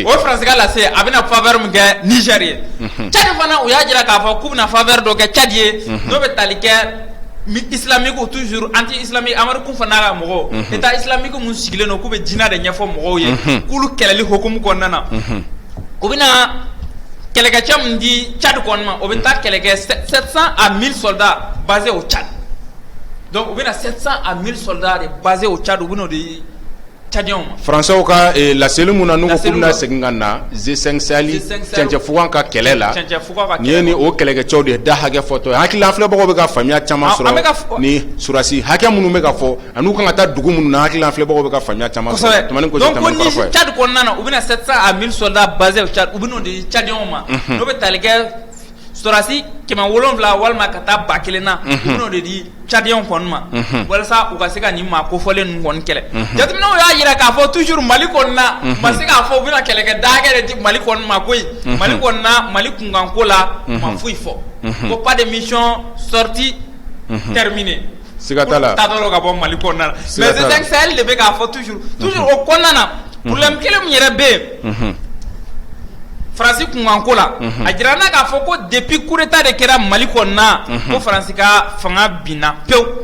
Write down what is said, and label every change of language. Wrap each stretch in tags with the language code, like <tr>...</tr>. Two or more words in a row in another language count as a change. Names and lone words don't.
<bm>a bɛna faveur min kɛ Niger ye Tchad fana u y'a jira k'a fɔ k'u bɛna faveur dɔ kɛ Tchad ye n'o bɛ tali kɛ</bm> <fr>islamique toujours anti islamique</fr> <bm>Amérique fana ka mɔgɔw</bm> <fr>état islamique</fr> <bm>mun sigilen don k'u bɛ diinɛ de ɲɛfɔ mɔgɔw ye k'olu kɛlɛli hokumu kɔnɔna na u bɛna kɛlɛkɛcɛ min di Tchad kɔni ma o bɛ taa kɛlɛ kɛ</bm> <fr>700 à 1000 soldats basés au Tchad</fr> <bm>donc u bɛna</bm> <fr>700 à 1000 soldats de basés au Tchad</fr> <bm>u bɛna de Tchadiens ma Français ka laseli mun na n'u ko k'u bɛna segin ka na G5 Sahel cɛncɛfugan ka kɛlɛ la ni ye ni o kɛlɛkɛcɛw de da hakɛ fɔtɔ ye hakili an filɛbagaw bɛ ka faamuya caman sɔrɔ ni surasi hakɛ minnu bɛ ka fɔ ani u kan ka taa dugu minnu na hakili an filɛbagaw bɛ ka faamuya caman sɔrɔ donc ni Tchad kɔnɔna na u bɛna</bm> <fr>700 à 1000 soldats basés au Tchad</fr> <bm>u bɛna de Tchadiens ma n'o bɛ tali kɛ sorasi 700 walima ka taa 1000 na u bɛna de di Tchadiens kɔni ma walasa u ka se ka nin maa kofɔlen ninnu kɔni kɛlɛ jateminɛw y'a jira k'a fɔ toujours Mali kɔni na ma se k'a fɔ u bɛna kɛlɛkɛ da hakɛ de di Mali kɔni ma koyi Mali kɔni na Mali kunkanko la ma foyi fɔ ko</bm> <fr>pas de mission sortie terminée</fr> <bm>siga t'a la taatɔ ka bɔ Mali kɔnɔna na mais G5 Sahel de bɛ k'a fɔ toujours o kɔnɔna na problème kelen min yɛrɛ bɛ yen France kunkanko la a jira na k'a fɔ ko</bm> <fr>depuis coup d'état</fr> <bm>de kɛra Mali kɔnɔna ko France ka fanga binna pewu</bm>